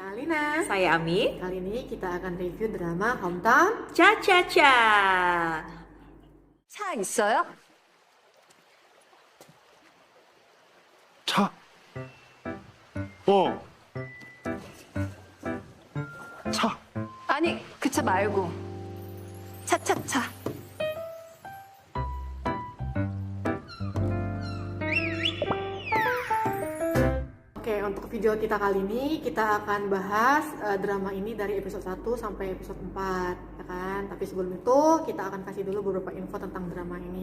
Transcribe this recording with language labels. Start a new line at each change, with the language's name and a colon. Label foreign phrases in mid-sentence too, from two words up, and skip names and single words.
Indonesian: Lina. Saya Ami. Kali ini kita akan review drama Hometown Cha-cha-cha.
Korean: 차 있어요? 차. 어. 차. 아니, 그 차 말고. 차차차.
Indonesian: Oke, untuk video kita kali ini kita akan bahas drama ini dari episode 1 sampai episode 4, ya kan? Tapi sebelum itu kita akan kasih dulu beberapa info tentang drama ini.